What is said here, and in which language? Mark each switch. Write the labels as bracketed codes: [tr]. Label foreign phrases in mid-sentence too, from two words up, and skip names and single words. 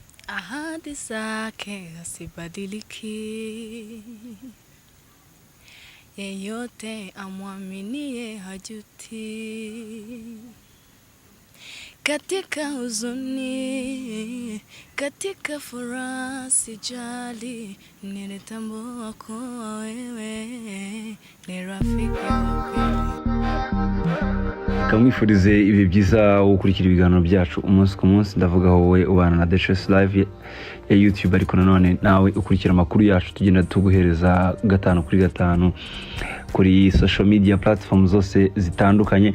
[sw] Ahadi zake hasibadiliki, yeyote amwaminie hajuti. Katika huzuni, katika furaha sijali, nilitambua kuwa wewe ni rafiki wa kweli. [rw] Kamwifurize ibi byiza ukurikira ibiganiro byacu umunsi ku munsi. Ndavuga wowe ubana na The Choice Live ya YouTube, ariko nanone nawe ukurikira amakuru yacu tugenda tuguhereza gatanu kuri gatanu kuri [en] social media platform [rw] zose zitandukanye.